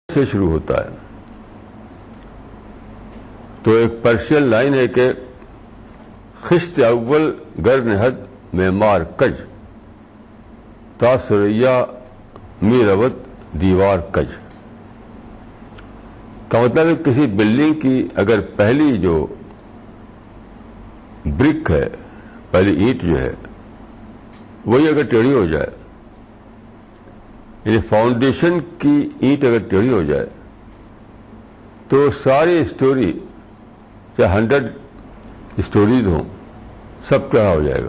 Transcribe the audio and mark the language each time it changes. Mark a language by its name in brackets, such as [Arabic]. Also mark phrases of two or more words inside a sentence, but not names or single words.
[Urdu] سے شروع ہوتا ہے. تو ایک پرشین لائن ہے کہ [Persian] خشت اول گر نہد معمار کج تا سریا می روت دیوار کج. [Urdu] کا مطلب ہے کسی بلڈنگ کی اگر پہلی جو برک ہے، پہلی اینٹ جو ہے، وہی اگر ٹیڑھی ہو جائے، یعنی فاؤنڈیشن کی اینٹ اگر ٹیڑھی ہو جائے تو ساری اسٹوری، چاہے 100 اسٹوریز ہوں، سب ٹیڑھا ہو جائے گا.